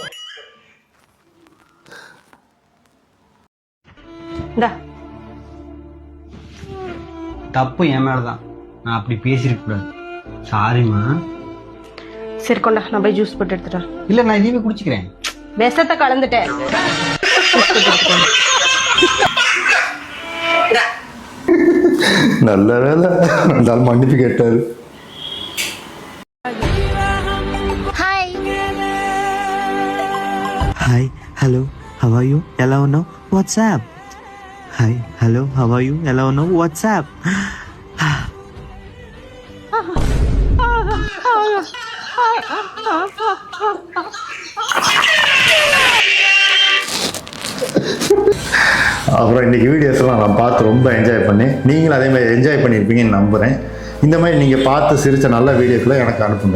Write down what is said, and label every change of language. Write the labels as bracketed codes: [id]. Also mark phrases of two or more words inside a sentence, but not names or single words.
[ta] தப்பு என் மேலதான், நான் அப்படி பேசிருக்க கூடாது. சாரிமா. சரி கொண்டா, நான் போய் ஜூஸ் போட்டு எடுத்துட்டேன். இல்ல நான் இதுவே குடிச்சுக்கிறேன். விஷத்தை கலந்துட்டேன். நல்ல வேலை, இருந்தாலும் மன்னிப்பு கேட்டாரு. [en] Hi hello how are you [te] ఎలా ఉన్నావు [en] whatsapp. Hi hello how are you [te] ఎలా ఉన్నావు [en] whatsapp. [ta] அப்புறம் இன்றைக்கி வீடியோஸ்லாம் நான் பார்த்து ரொம்ப என்ஜாய் பண்ணேன். நீங்களும் அதே மாதிரி என்ஜாய் பண்ணியிருப்பீங்கன்னு நம்புகிறேன். இந்த மாதிரி நீங்கள் பார்த்து சிரித்த நல்ல வீடியோக்களை எனக்கு அனுப்புங்க.